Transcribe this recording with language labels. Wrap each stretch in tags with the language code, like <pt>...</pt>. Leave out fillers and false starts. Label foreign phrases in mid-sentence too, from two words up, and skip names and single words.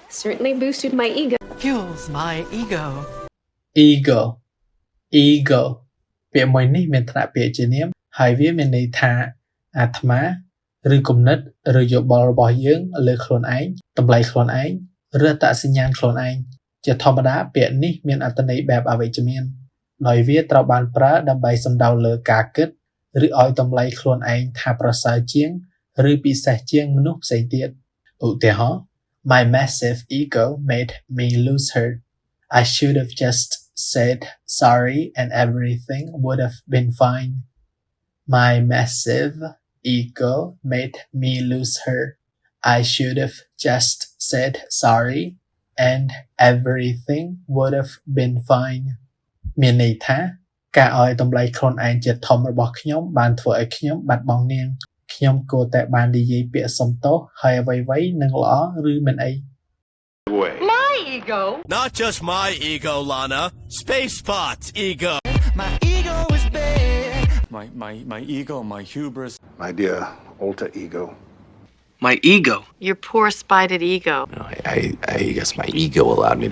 <en>Certainly boosted my ego. Fuels my ego. ego ego</en> <km>ពាក្យមួយនេះមានថ្នាក់ពាក្យជានាមហើយវាមានន័យថាអាត្មាឬគំនិតឬយោបល់របស់យើងលើខ្លួនឯងតម្លៃខ្លួនឯងឬអត្តសញ្ញាណខ្លួនឯងជាធម្មតាពាក្យនេះមានអត្ថន័យបែបអវិជ្ជមានដោយវាត្រូវបានប្រើដើម្បីសំដៅលើការគិតឬឲ្យតម្លៃខ្លួនឯងថាប្រសើរជាងឬពិសេសជាងមនុស្សផ្សេងទៀតឧទាហរណ៍</km> <en>My massive ego made me lose her. I should have just said sorry and everything would have been fine. My massive ego made me lose her. I should have just said sorry and everything would have been fine.</en> <km>មានន័យថាការឲ្យតម្លៃខ្លួនឯងជាធំរបស់ខ្ញុំបានធ្វើឲ្យខ្ញុំបាត់បង់នាងខ្ញុំគួរតែបាននិយាយពាក្យសុំទោសហើយអ្វីៗនឹងល្អឬមិនអី</km> <en>My ego. Not just my ego, Lana. Spacepot's ego. My ego is big. My ego, my hubris. My dear alter ego. My ego. Your poor spited ego. I guess my ego allowed me to.</en>